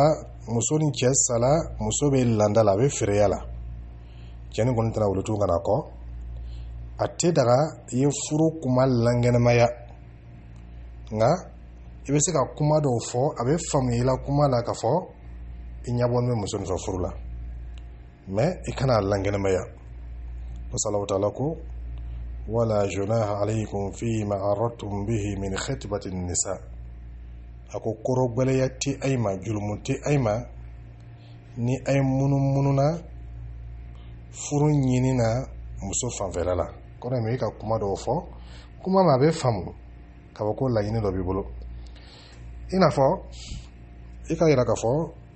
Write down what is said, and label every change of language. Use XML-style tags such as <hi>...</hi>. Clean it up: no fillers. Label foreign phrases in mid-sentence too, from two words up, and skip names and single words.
<bm>muso ni cɛ sala muso bɛ landa la a bɛ feereya la cɛ ni kɔni tɛna wuli tugun kana kɔ a tɛ daga i ye furu kuma lankɛnɛmaya nka i bɛ se ka kuma dɔw fɔ a bɛ faamuya i la kuma la k'a fɔ i ɲɛbɔlen bɛ muso nin fɛ furu la mɛ i kana lankɛnɛmaya ko salawu taala ko</bm> <ar>ولا جناح عليكم فيما عرضتم به من خطبة النساء</ar> <bm>a ko kɔrɔgbɛlɛya tɛ a ma julumu tɛ a ma ni a ye munumunu furu ɲini na muso fanfɛla la kɔrɔ ye i ka kuma dɔw fɔ kuma ma a bɛ faamu k'a fɔ ko laɲini dɔ b'i bolo ina fɔ i ka yira k'a fɔ</bm>